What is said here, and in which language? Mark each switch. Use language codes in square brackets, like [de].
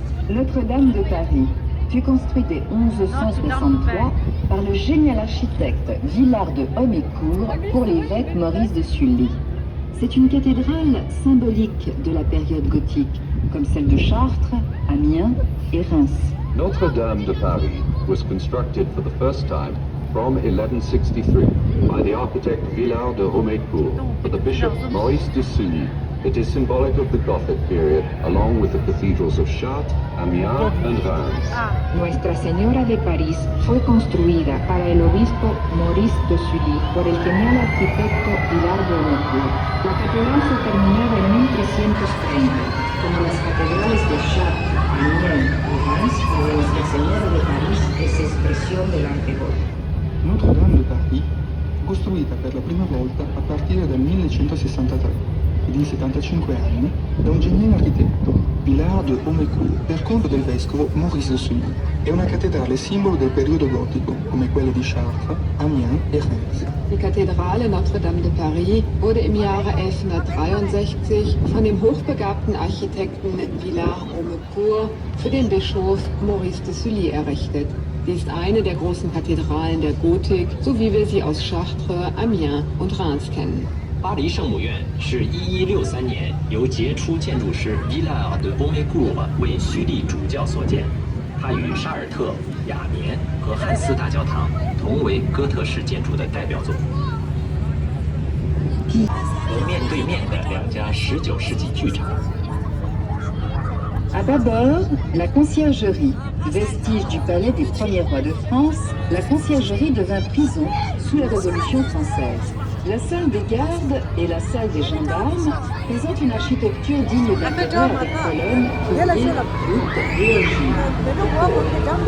[fr] Notre-Dame de Paris fut construite en 1163 par le génial architecte Villard de Homécourt pour l'évêque Maurice de Sully. C'est une cathédrale symbolique de la période gothique, comme celle de Chartres, Amiens et Reims. [en] Notre-Dame de Paris was constructed for the first time from 1163 by the architect Villard de Homécourt for the bishop Maurice de Sully It is symbolic of the Gothic period, along with the cathedrals of Chartres, Amiens, and Reims. [es] Nuestra Señora de París fue construida para el obispo Maurice de Sully por el genial arquitecto Pilar de Aumecourt. La catedral fue terminada en 1330, como las catedrales de Chartres, Amiens y Reims, donde Nuestra Señora de París es expresión del arte gótico. [it] Notre-Dame de Paris fu costruita per la prima volta a partire dal 1163 ed in 75 anni da un geniale architetto, Pilar de Aumecourt, per conto del vescovo Maurice de Sully. È una cattedrale simbolo del periodo gotico, come quelle di Chartres, Amiens e Reims. [de] Die Kathedrale Notre-Dame de Paris wurde im Jahre 1163 von dem hochbegabten Architekten Pilar Aumecourt für den Bischof Maurice de Sully errichtet. Sie ist eine der großen Kathedralen der Gotik, so wie wir sie aus Chartres, Amiens und Reims kennen. [zh] 巴黎圣母院是1163年由杰出建筑师伊莱尔·德·欧梅古尔为叙利主教所建，它与沙尔特、雅眠和汉斯大教堂同为哥特式建筑的代表作。和面对面的两家19世纪剧场。 [fr] À bâbord, la conciergerie. Vestige du palais des premiers rois de France, la conciergerie devint prison sous la Révolution française. La salle des gardes et la salle des gendarmes présentent une architecture digne d'empereur avec colonnes, piliers, voûtes et ogives.